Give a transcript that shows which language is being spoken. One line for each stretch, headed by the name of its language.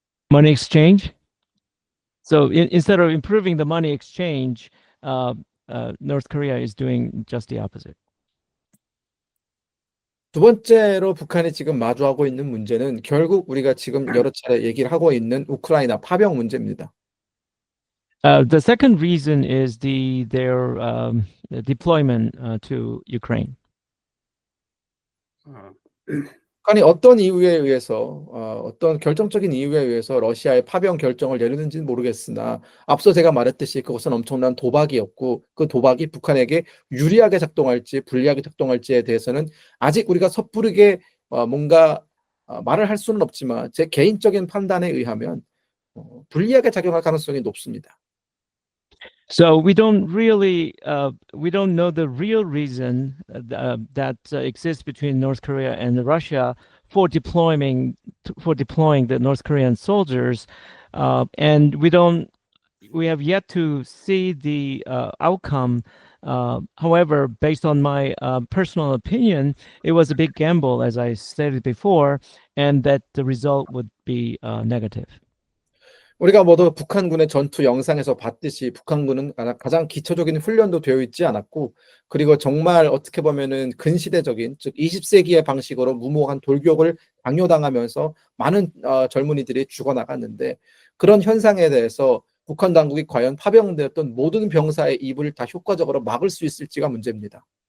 English: Money exchange. So instead of improving the money exchange, North Korea is doing just the opposite.
Korean: 두 번째로 북한이 지금 마주하고 있는 문제는 결국 우리가 지금 여러 차례 얘기를 하고 있는 우크라이나 파병 문제입니다.
English: The second reason is their deployment to Ukraine.
Korean: 북한이 어떤 이유에 의해서 어떤 결정적인 이유에 의해서 러시아의 파병 결정을 내리는지는 모르겠으나 앞서 제가 말했듯이 그것은 엄청난 도박이었고 그 도박이 북한에게 유리하게 작동할지 불리하게 작동할지에 대해서는 아직 우리가 섣부르게 뭔가 말을 할 수는 없지만 제 개인적인 판단에 의하면 불리하게 작용할 가능성이 높습니다.
English: So we don't know the real reason that exists between North Korea and Russia for deploying the North Korean soldiers, and we have yet to see the outcome. However, based on my personal opinion, it was a big gamble, as I stated before, and that the result would be negative.
Korean: 우리가 모두 북한군의 전투 영상에서 봤듯이 북한군은 가장 기초적인 훈련도 되어 있지 않았고 그리고 정말 어떻게 보면은 근시대적인 즉 20세기의 방식으로 무모한 돌격을 강요당하면서 많은 젊은이들이 죽어나갔는데 그런 현상에 대해서 북한 당국이 과연 파병되었던 모든 병사의 입을 다 효과적으로 막을 수 있을지가 문제입니다.